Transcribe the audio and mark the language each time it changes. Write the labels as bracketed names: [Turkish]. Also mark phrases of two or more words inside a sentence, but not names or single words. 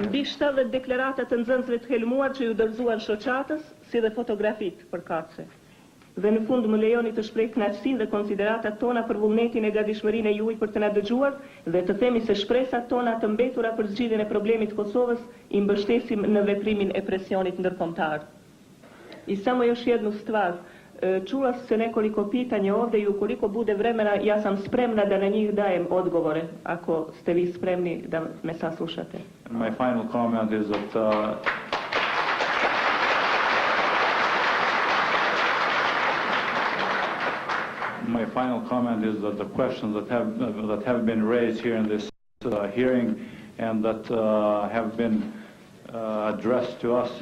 [Albanian] Mbi 70 deklarata të nxënësve të helmuar që ju dorëzuan shoqatës, si dhe fotografitë përkatëse. Dhe në fund më lejoni të shpreh kënaqësinë dhe konsideratat tona për vullnetin e gatishmërinë e juaj për të na dëgjuar dhe të themi se shpresat tona të mbetura për zgjidhjen e problemit të Kosovës i mbështesim në veprimin e presionit ndërkombëtar. [Serbian] I samo još jednu stvar. Čula se nekoliko pitanja ovdje i ukoliko bude vremena, ja sam spremna da na njih dajem odgovore, ako ste vi spremni da me saslušate. [English] My final comment is that my final comment is that the questions that have been raised here in this hearing and that have been addressed to us.